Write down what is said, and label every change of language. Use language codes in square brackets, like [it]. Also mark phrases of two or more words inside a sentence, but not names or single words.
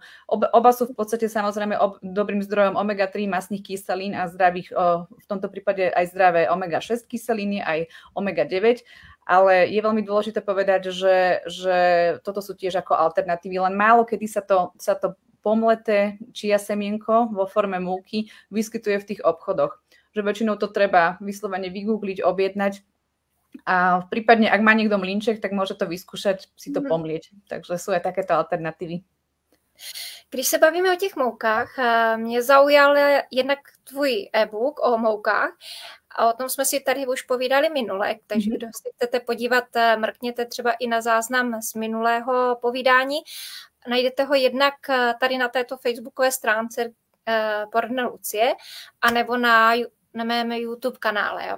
[sk] Oba sú v podstate samozrejme dobrým zdrojom omega-3 masných kyselín a zdravých, v tomto prípade aj zdravé omega-6 kyseliny, aj omega-9, ale je veľmi dôležité povedať, že toto sú tiež ako alternatívy, len málo kedy sa to pomleté chia semienko vo forme múky vyskytuje v tých obchodoch. Že väčšinou to treba vyslovene vygoogliť, objednať. A prípadne, ak má niekto mlynček, tak môže to vyskúšať, si to pomlieť. Takže sú aj takéto alternatívy. [cs] Když se bavíme o těch moukách, mě zaujal jednak tvůj e-book o moukách a o tom jsme si tady už povídali minule, takže kdo si chcete podívat, mrkněte třeba i na záznam z minulého povídání. Najdete ho jednak tady na této facebookové stránce Poradna Lucie, anebo na mém YouTube kanále.